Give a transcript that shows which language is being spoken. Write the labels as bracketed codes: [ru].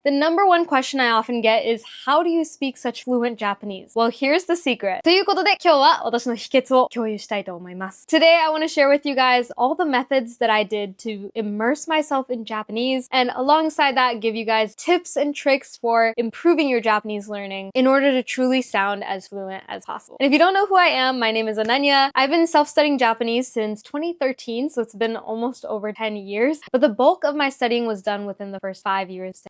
[en] The number one question I often get is, how do you speak such fluent Japanese? Well, here's the secret. [ja] ということで、今日は私の秘訣を共有したいと思います。 [en] Today, I want to share with you guys all the methods that I did to immerse myself in Japanese, and alongside that, give you guys tips and tricks for improving your Japanese learning in order to truly sound as fluent as possible. And if you don't know who I am, my name is Ananya. I've been self-studying Japanese since 2013, so it's been almost over 10 years, but the bulk of my studying was done within the first 5 years.